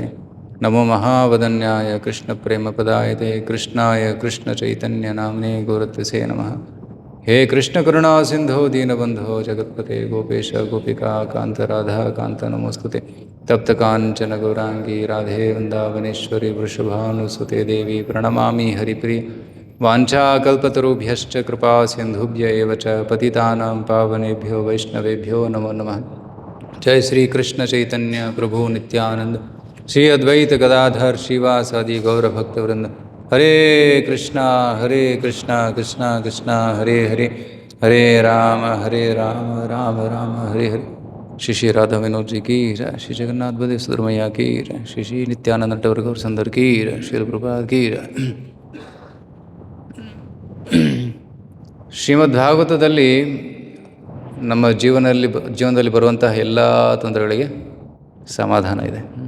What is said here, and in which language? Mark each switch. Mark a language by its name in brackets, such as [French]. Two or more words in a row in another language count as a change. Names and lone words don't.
[Sanskrit] ನಮೋ ಮಹಾವದನ್ಯಾಯ ಕೃಷ್ಣಪ್ರೇಮಪದಾಯತೆ ಕೃಷ್ಣಾಯ ಕೃಷ್ಣಚೈತನ್ಯನಾಮ್ನೇ ಗೌರತ್ವಸೇ ನಮಃ. ಹೇ ಕೃಷ್ಣ ಕರುಣಾ ಸಿಂಧೋ ದೀನಬಂಧೋ ಜಗತ್ಪತೆ ಗೋಪೇಶ ಗೋಪಿಕಾ ಕಾಂತ ರಾಧಾ ಕಾಂತ ನಮೋಸ್ತುತೆ. ತಪ್ತ ಕಾಂಚನ ಗೌರಾಂಗಿ ರಾಧೆ ವೃಂದಾವನೇಶ್ವರಿ ವೃಷಭಾನುಸುತೆ ದೇವಿ ಪ್ರಣಮಾಮಿ ಹರಿಪ್ರಿಯ. ವಾಂಛಾಕಲ್ಪತರುಭ್ಯಶ್ಚ ಕೃಪಾ ಸಿಂಧುಭ್ಯ ಏವ ಚ ಪತಿತಾನಾಂ ಪಾವನೇಭ್ಯೋ ವೈಷ್ಣವೇಭ್ಯೋ ನಮೋ ನಮಃ. ಜಯ ಶ್ರೀ ಕೃಷ್ಣ ಚೈತನ್ಯ ಪ್ರಭು ನಿತ್ಯಾನಂದ ಶ್ರೀ ಅದ್ವೈತ ಗದಾಧರ್ ಶ್ರೀವಾಸಾದಿ ಗೌರಭಕ್ತವೃಂದ. ಹರೇ ಕೃಷ್ಣ ಕೃಷ್ಣ ಕೃಷ್ಣ ಹರೇ ಹರೇ, ಹರೇ ರಾಮ ರಾಮ ರಾಮ ಹರೇ ಹರೇ. [Hindi] श्री श्री राधा विनोद जी की जय, श्री जगन्नाथ बलदेव सुब्रह्मण्य की जय, श्री श्री नित्यानंद टावर गौर संदर की जय, श्री प्रभुपाद की जय. [Kannada] ಶ್ರೀಮದ್ ಭಾಗವತದಲ್ಲಿ ನಮ್ಮ ಜೀವನದಲ್ಲಿ ಬರುವಂತಹ ಎಲ್ಲ ತೊಂದರೆಗಳಿಗೆ ಸಮಾಧಾನ ಇದೆ.